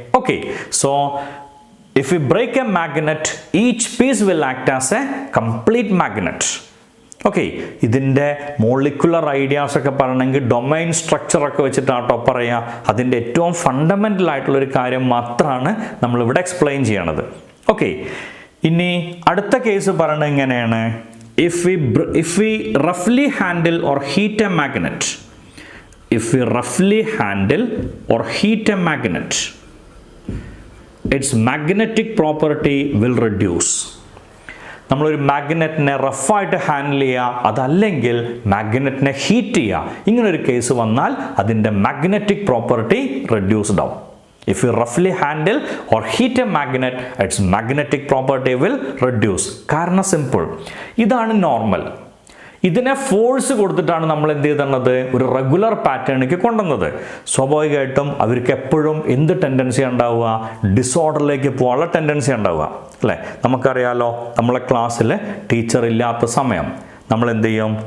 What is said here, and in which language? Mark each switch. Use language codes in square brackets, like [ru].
[en] Okay, so if we break a magnet, each piece will act as a complete magnet. [ml] Okay, ഇതിൻ്റെ molecular ideas ഒക്കെ പറയണമെങ്കിൽ domain സ്ട്രക്ചറൊക്കെ വെച്ചിട്ടാട്ടോ പറയുക. അതിൻ്റെ ഏറ്റവും fundamental ആയിട്ടുള്ളൊരു കാര്യം മാത്രമാണ് നമ്മളിവിടെ എക്സ്പ്ലെയിൻ ചെയ്യണത്. ഓക്കെ, ഇനി അടുത്ത കേസ് പറയണത് എങ്ങനെയാണ്? [en] if we roughly handle or heat a magnet, if we roughly handle or heat a magnet, its magnetic property will reduce. [ml] നമ്മളൊരു മാഗ്നറ്റിനെ റഫായിട്ട് ഹാൻഡിൽ ചെയ്യുക, അതല്ലെങ്കിൽ മാഗ്നറ്റിനെ ഹീറ്റ് ചെയ്യുക, ഇങ്ങനൊരു കേസ് വന്നാൽ അതിൻ്റെ മാഗ്നറ്റിക് പ്രോപ്പർട്ടി റെഡ്യൂസ്ഡ് ആവും. [en] If you roughly handle or heat a magnet, its magnetic property will reduce. [ml] കാരണം simple, ഇതാണ് നോർമൽ. ഇതിനെ ഫോഴ്സ് കൊടുത്തിട്ടാണ് നമ്മൾ എന്ത് ചെയ്തത്? ഒരു റെഗുലർ പാറ്റേണിലേക്ക് കൊണ്ടുവന്നത്. സ്വാഭാവികമായിട്ടും അവർക്ക് എപ്പോഴും എന്ത് ടെൻഡൻസി ഉണ്ടാവുക? ഡിസോർഡറിലേക്ക് പോകാനുള്ള ടെൻഡൻസി ഉണ്ടാവുക, അല്ലേ? നമുക്കറിയാലോ, നമ്മളെ ക്ലാസ്സിൽ ടീച്ചർ ഇല്ലാത്ത സമയം നമ്മൾ എന്ത് ചെയ്യും?